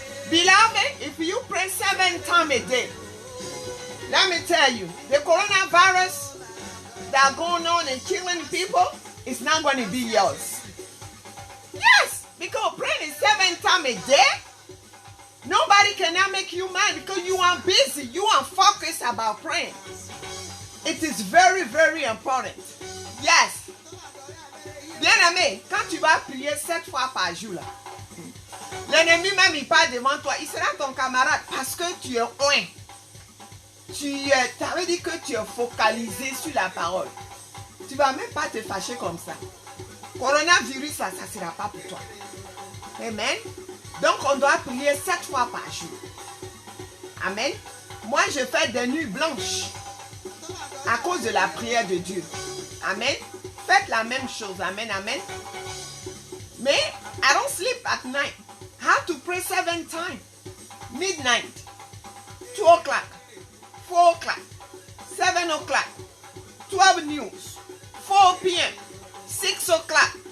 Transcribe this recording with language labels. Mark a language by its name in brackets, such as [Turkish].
[English] Beloved, if you pray 7 times a day, let me tell you, the coronavirus that are going on and killing people, it's not going to be yours. Yes, because praying is 7 times a day. Nobody cannot make you mad because you are busy. You are focused about praying. It is very, very important. Yes. [French] Bien-aimé, quand tu vas prier 7 fois par jour, là, l'ennemi même il part devant toi, il sera ton camarade parce que tu es loin. Ça veut dire que tu es focalisé sur la parole. Tu ne vas même pas te fâcher comme ça. Coronavirus, ça ne sera pas pour toi. Amen. Donc, on doit prier 7 fois par jour. Amen. Moi, je fais des nuits blanches à cause de la prière de Dieu. Amen. Faites la même chose. Amen, amen. [English] Mais, I don't sleep at night. I have to pray 7 times. Midnight, 2 o'clock, 4 o'clock, 7 o'clock, 12 news, 4 p.m., 6 o'clock.